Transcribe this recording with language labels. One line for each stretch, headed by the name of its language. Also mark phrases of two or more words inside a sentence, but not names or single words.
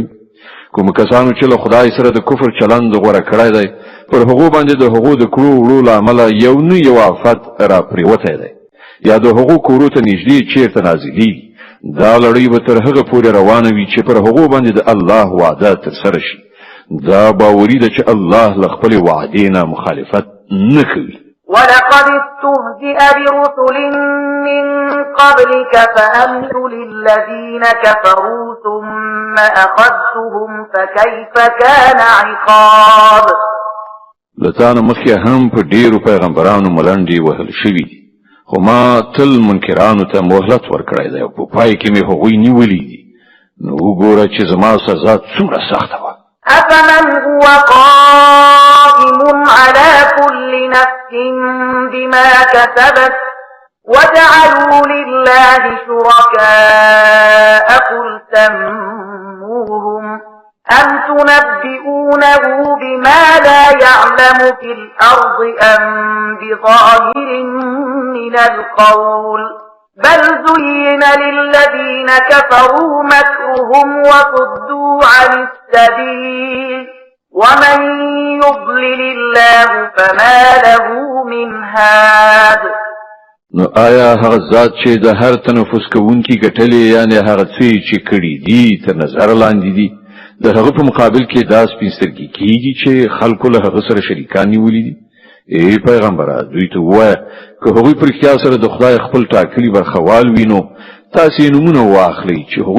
Pashto: کوم کسانو چې له خدای سره د کفر چلند غوره کړی دی، پر هغو باندې د هغو د کړو وړو له امله یو نه یو آفت را پرېوتی دی، یا د هغو کورو ته نږدې چیرته نازلېږي. دا لړۍ به تر هغه پورې روانه وي چې پر هغو باندې د الله وعده ترسره شي. دا باوري ده چې الله له خپلې وعدې نه مخالفت نه کوي.
Arabic: ولقد استهزئ برسل من قبلك فأملت للذين كفروا ثم أخذتهم فكيف كان عقاب.
Pashto: لتانا مخي هم په ډیرو پیغمبرانو ملنډي وهل شوي دي، خو ما تل منکرانو ته مهلت ورکړی دی او په پای کې مې هغوی نیولي دي. نو وګوره چې زما سزا څومره سخته وه.
Arabic: أفمن هو قائم على كل نفس بما كسبت وجعلوا لله شركاء قل سموهم أم تنبئونه بما لا يعلم في الأرض أم بظاهر من القول بل زين للذين كفروا مكرهم وصدوا عن السبيل ومن يضلل الله فما له من هاد.
Pashto: نو آیا هغه ذات چې د هر تنفس کوونکی ګټلې یعنی هغه څه چې کړي دي تر نظر لاندې دي د هغه په مقابل کې دا سپین سترګي کیږي چې خلکو له هغه سره شریکان نیولي دي، ای پیغمبره دوی ته وایه که هغوی پر اختیار سره د خدای خپل ټاکلي برخوال وي نو تاسې نومونه واخلئ چې هغوی